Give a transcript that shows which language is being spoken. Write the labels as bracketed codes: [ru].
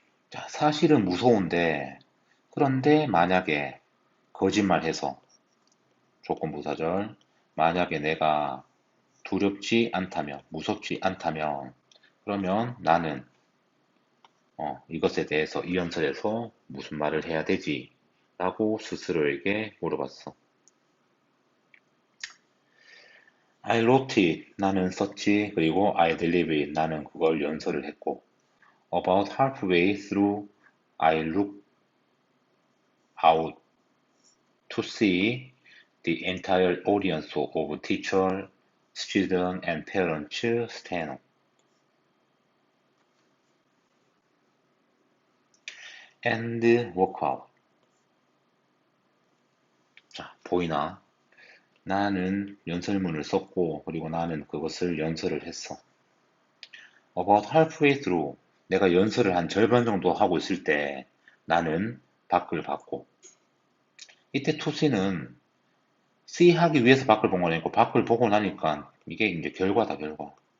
[ko] 자, 사실은 무서운데, 그런데 만약에 거짓말해서 조건부사절, 만약에 내가 두렵지 않다면, 무섭지 않다면, 그러면 나는 이것에 대해서 이 연설에서 무슨 말을 해야 되지? 라고 스스로에게 물어봤어. [en] I wrote it. [ko] 나는 썼지. 그리고 [en] I delivered it. [ko] 나는 그걸 연설을 했고. [en] About halfway through, I looked out to see the entire audience of teachers, students, and parents stand up and walk out. [ko] 자, 보이나? 나는 연설문을 썼고, 그리고 나는 그것을 연설을 했어. [en] About halfway through, [ko] 내가 연설을 한 절반 정도 하고 있을 때 나는 밖을 봤고, 이때 to see는 see 하기 위해서 밖을 본 건 아니고 밖을 보고 나니까 이게 이제 결과다, 결과.